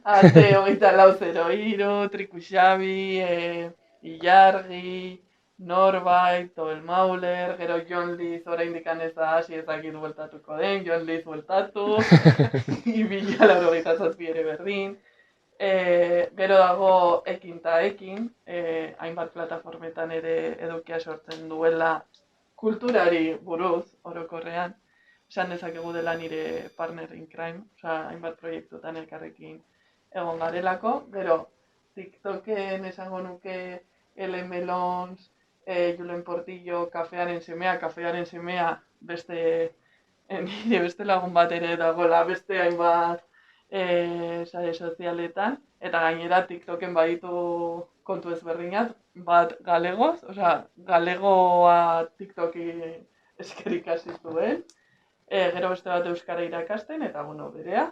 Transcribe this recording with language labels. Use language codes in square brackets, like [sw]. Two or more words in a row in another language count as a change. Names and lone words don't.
[eu] Ate, 24/0, Trikuxabi, Ilargi, Norbait, Tobel Mauler, gero Jon Liz oraindik ez da hasi ezakit bueltatuko den, Jon Liz bueltatu, 2087 ere berdin. Gero dago Ekin ta Ekin, hainbat plataformetan ere edukia sortzen duela kulturari buruz, orokorrean, esan dezakegu dela nire [en] partner in crime, [eu] hainbat proiektutan elkarrekin egon garelako. Gero, TikToken esango nuke Ellen Melons, Julen Portillo, Kafearen semea, nire beste lagun bat ere dagoela, beste hainbat sare sozialetan, eta gainera TikToken baditu kontu ezberdinat, bat galegoz, galegoa TikToki eskerik hasi zuen, gero beste bat euskara irakasten, eta berea.